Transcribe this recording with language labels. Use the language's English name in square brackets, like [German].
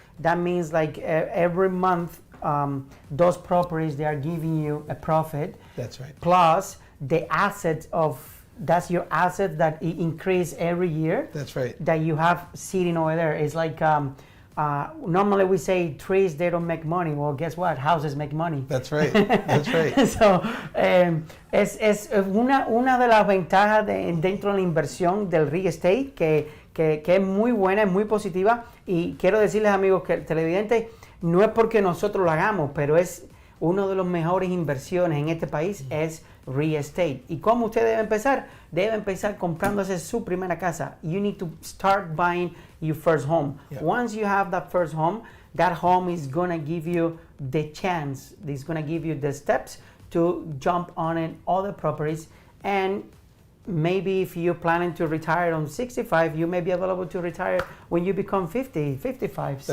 [English] That means like every month, those properties, they are giving you a profit. That's right. Plus the assets that's your asset that increase every year. That's right. That you have sitting over there. It's like normally we say trees, they don't make money. Well, guess what? Houses make money. That's right. That's right. [Spanish] So es una de las ventajas dentro de la inversión del real estate que es muy buena, es muy positiva, y quiero decirles, amigos, que el televidente, no es porque nosotros lo hagamos, pero es uno de los mejores inversiones en este país, es real estate. ¿Y cómo usted debe empezar? Debe empezar comprándose su primera casa. [English] You need to start buying your first home. Yeah. Once you have that first home, that home is going to give you the chance, it's going to give you the steps to jump on in other properties. And maybe if you're planning to retire on 65, you may be available to retire when you become 50, 55, 60.